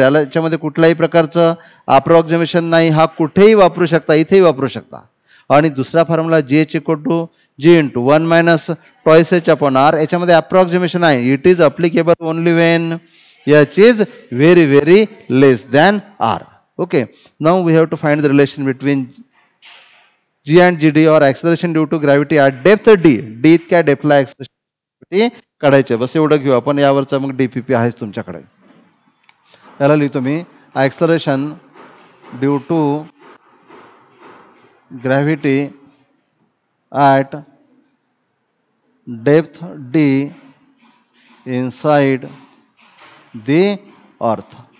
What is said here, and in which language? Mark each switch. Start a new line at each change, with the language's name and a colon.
Marathi: याला याच्यामध्ये कुठल्याही प्रकारचं अप्रॉक्सिमेशन नाही, हा कुठेही वापरू शकता, इथेही वापरू शकता. आणि दुसरा formula GH equal to G into 1 minus twice H upon R.
English: याच्यामध्ये अप्रॉक्सिमेशन आहे, it is applicable only when H is very very less than R. Okay, now we have to find the relation between G and GD or acceleration due to gravity at depth D. D इतक्या डेप्थला acceleration
Marathi: काढायचे. बस एवढं घेऊ आपण. यावरचा मग DPP आहेच तुमच्याकडे. त्याला लिहितो मी, acceleration due to gravity at depth D inside the अर्थ.